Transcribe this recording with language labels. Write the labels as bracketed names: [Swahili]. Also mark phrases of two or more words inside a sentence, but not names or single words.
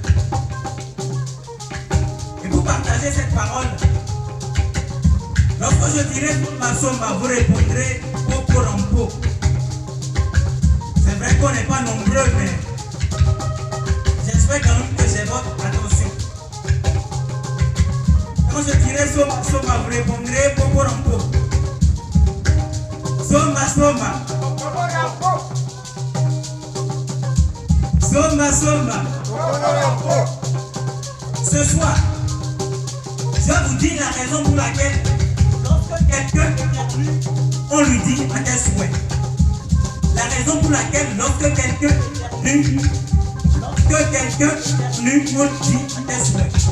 [French] Et pour partager cette parole, lorsque je dirai ma somba, vous répondrez popo rampo. C'est vrai qu'on n'est pas nombreux, mais j'espère quand même que j'ai votre attention. Quand je dirai somba, somba, vous répondrez popo rampo. Somba, somba. Somba, somba. Ce soir, je vous dis la raison pour laquelle, lorsque quelqu'un éternue, on lui dit à quel souhait. La raison pour laquelle, lorsque quelqu'un éternue, on lui dit à quel souhait.